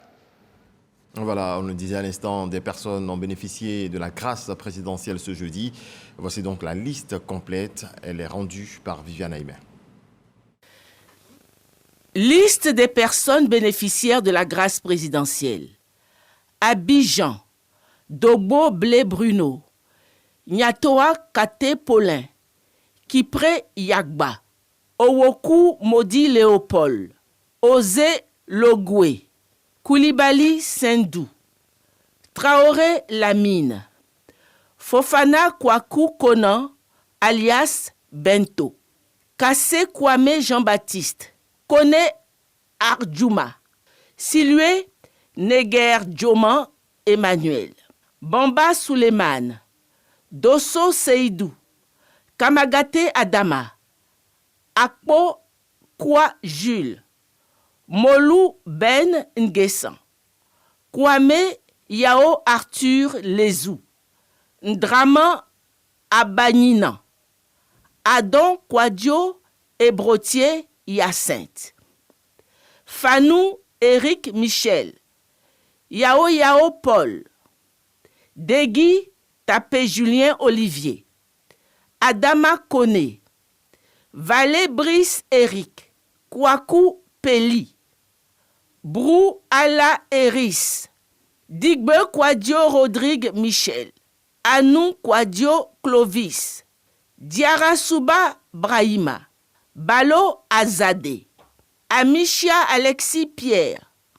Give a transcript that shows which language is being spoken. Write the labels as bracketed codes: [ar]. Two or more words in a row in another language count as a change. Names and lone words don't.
[fr] Voilà, on le disait à l'instant, des personnes ont bénéficié de la grâce présidentielle ce jeudi. Voici donc la liste complète. Elle est rendue par Viviane Aïmé. Liste des personnes bénéficiaires de la grâce présidentielle. Abidjan, Dogbo Blé Bruno, Nyatoa Kate Paulin, Kipré Yagba, Owoku Modi Léopold, Osé Logwe, Koulibaly Sendou, Traoré Lamine, Fofana Kwaku Konan, alias Bento, Kassé Kwame Jean-Baptiste, Kone Arjuma, Silue Neger Djoman Emmanuel, Bamba Suleiman, Dosso Seydou, Kamagate Adama, Akpo Kwa Jules, Molou Ben Ngessan, Kwame Yao Arthur Lezou, Ndraman Abanina, Adon Kwadjo Ebrotier Hyacinthe, Fanou Éric Michel, Yao Paul, Degui Tapé Julien Olivier, Adama Kone, Valé Brice Eric, Kwaku Peli, Brou Ala Eris, Digbe Kwadio Rodrigue Michel, Anou Kwadio Clovis, Diarasuba Brahima, Balo Azade, Amicia Alexis Pierre,